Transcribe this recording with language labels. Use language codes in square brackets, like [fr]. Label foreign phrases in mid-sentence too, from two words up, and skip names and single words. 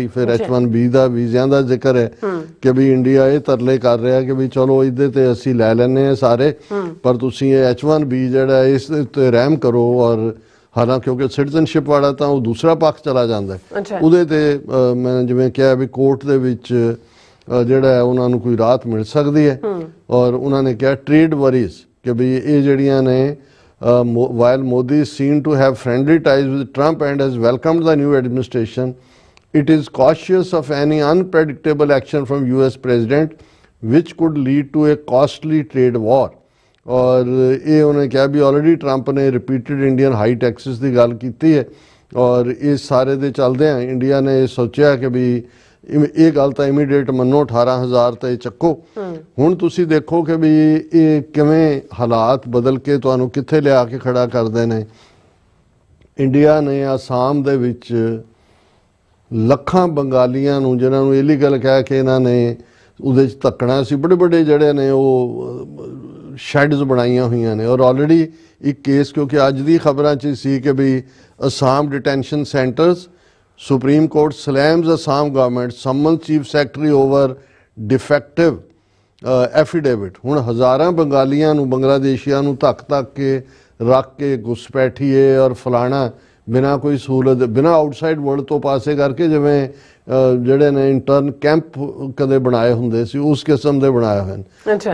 [pa] ਫਿਰ H1B ਦਾ ਵੀਜ਼ਿਆਂ ਦਾ ਜ਼ਿਕਰ ਹੈ ਕਿ ਵੀ ਇੰਡੀਆ ਇਹ ਤਰਲੇ ਕਰ ਰਿਹਾ ਕਿ ਵੀ ਚਲੋ ਇਹਦੇ ਤੇ ਅਸੀਂ ਲੈ ਲੈਂਦੇ ਹਾਂ ਸਾਰੇ, ਪਰ ਤੁਸੀਂ ਇਹ H1B ਜਿਹੜਾ ਇਸ ਦੇ ਉੱਤੇ ਰਹਿਮ ਕਰੋ। ਔਰ ਹਾਲਾਂਕਿ ਕਿਉਂਕਿ ਸਿਟੀਜ਼ਨਸ਼ਿਪ ਵਾਲਾ ਤਾਂ ਉਹ ਦੂਸਰਾ ਪੱਖ ਚਲਾ ਜਾਂਦਾ, ਉਹਦੇ ਤੇ ਮੈਂ ਜਿਵੇਂ ਕਿਹਾ ਵੀ ਕੋਰਟ ਦੇ ਵਿੱਚ ਜਿਹੜਾ ਹੈ ਉਹਨਾਂ ਨੂੰ ਕੋਈ ਰਾਹਤ ਮਿਲ ਸਕਦੀ ਹੈ। ਔਰ ਉਹਨਾਂ ਨੇ ਕਿਹਾ [en] trade worries [pa] ਕਿ ਵੀ ਇਹ ਜਿਹੜੀਆਂ ਨੇ [en] while Modi is seen to have friendly ties with Trump and has welcomed the new administration, it is cautious of any unpredictable action from US president which could lead to a costly trade war। [pa] ਔਰ ਇਹ ਉਹਨੇ ਕਿਹਾ ਵੀ ਆਲਰੇਡੀ ਟਰੰਪ ਨੇ [en] repeated Indian high taxes [pa] ਦੀ ਗੱਲ ਕੀਤੀ ਹੈ ਔਰ ਇਸ ਸਾਰੇ ਦੇ ਚੱਲਦਿਆਂ ਇੰਡੀਆ ਨੇ ਸੋਚਿਆ ਕਿ ਵੀ ਇਹ ਗੱਲ ਤਾਂ ਇਮੀਡੀਏਟ ਮੰਨੋ 18,000 ਤੇ ਚੱਕੋ। ਹੁਣ ਤੁਸੀਂ ਦੇਖੋ ਕਿ ਵੀ ਇਹ ਕਿਵੇਂ ਹਾਲਾਤ ਬਦਲ ਕੇ ਤੁਹਾਨੂੰ ਕਿੱਥੇ ਲਿਆ ਕੇ ਖੜਾ ਕਰਦੇ ਨੇ। ਇੰਡੀਆ ਨੇ ਆਸਾਮ ਦੇ ਵਿੱਚ ਲੱਖਾਂ ਬੰਗਾਲੀਆਂ ਨੂੰ ਜਿਨ੍ਹਾਂ ਨੂੰ ਇਲੀਗਲ ਕਹਿ ਕੇ ਇਹਨਾਂ ਨੇ ਉਹਦੇ 'ਚ ਧੱਕਣਾ ਸੀ, ਬੜੇ ਜਿਹੜੇ ਨੇ ਉਹ ਸ਼ੈਡਸ ਬਣਾਈਆਂ ਹੋਈਆਂ ਨੇ। ਔਰ ਆਲਰੇਡੀ ਇੱਕ ਕੇਸ ਕਿਉਂਕਿ ਅੱਜ ਦੀ ਖਬਰਾਂ 'ਚ ਸੀ ਕਿ ਵੀ ਅਸਾਮ [en] detention centers Supreme Court slams Assam government, summons Chief Secretary over defective ਐਫੀਡੇਵਿਟ। [pa] ਹੁਣ ਹਜ਼ਾਰਾਂ ਬੰਗਾਲੀਆਂ ਨੂੰ, ਬੰਗਲਾਦੇਸ਼ੀਆਂ ਨੂੰ ਧੱਕ ਕੇ ਰੱਖ ਕੇ ਘੁਸਪੈਠੀਏ ਔਰ ਫਲਾਣਾ ਬਿਨਾਂ ਕੋਈ ਸਹੂਲਤ, ਬਿਨਾਂ [en] outside world [pa] ਤੋਂ ਪਾਸੇ ਕਰਕੇ, ਜਿਵੇਂ ਜਿਹੜੇ ਨੇ [en] intern camp [pa] ਕਦੇ ਬਣਾਏ ਹੁੰਦੇ ਸੀ ਉਸ ਕਿਸਮ ਦੇ ਬਣਾਏ ਹੋਏ ਨੇ।